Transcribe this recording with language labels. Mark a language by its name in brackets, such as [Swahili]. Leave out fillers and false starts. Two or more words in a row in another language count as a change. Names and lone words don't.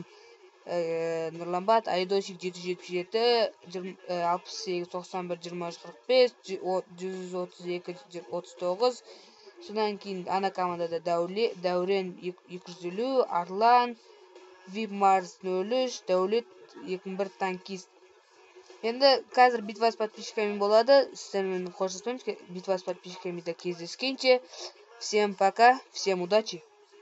[Kazakh] Нұрланбат, Айдосик 777, 68, 91, 23, 45, 132, 39. Содан кейін ана командада Дәурен 250, Арлан, Вип Марс 03, Дәулет 21 танкист. Енді қазір [Russian] битва с подписчиками [Kazakh] болады. Сіздермен қоштаспаймыз. [Russian] Битва с подписчиками [Kazakh] да кездескенше. [Russian] Всем пока, всем удачи.